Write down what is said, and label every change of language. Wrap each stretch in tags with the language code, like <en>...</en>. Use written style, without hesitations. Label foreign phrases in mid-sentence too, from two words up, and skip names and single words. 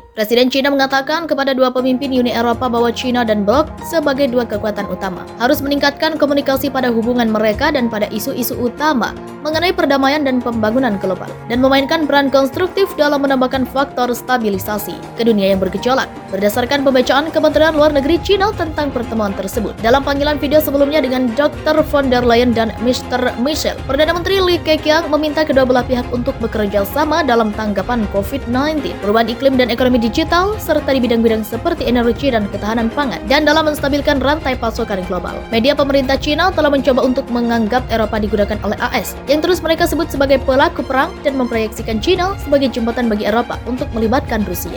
<id>Presiden Cina mengatakan kepada dua pemimpin Uni Eropa bahwa Cina dan blok sebagai dua kekuatan utama harus meningkatkan komunikasi pada hubungan mereka dan pada isu-isu utama mengenai perdamaian dan pembangunan global dan memainkan peran konstruktif dalam menambahkan faktor stabilisasi ke dunia yang bergejolak. Berdasarkan pembacaan Kementerian Luar Negeri Cina tentang pertemuan tersebut dalam panggilan video sebelumnya dengan Dr. von der Leyen dan Mr. Michel, Perdana Menteri Li Keqiang meminta kedua belah pihak untuk bekerja sama dalam tanggapan COVID-19, perubahan iklim dan ekonomi digital, serta di bidang-bidang seperti energi dan ketahanan pangan, dan dalam menstabilkan rantai pasokan global. Media pemerintah Cina telah mencoba untuk menganggap Eropa digunakan oleh AS, yang terus mereka sebut sebagai pelaku perang dan memproyeksikan Cina sebagai jembatan bagi Eropa untuk melibatkan Rusia.</id>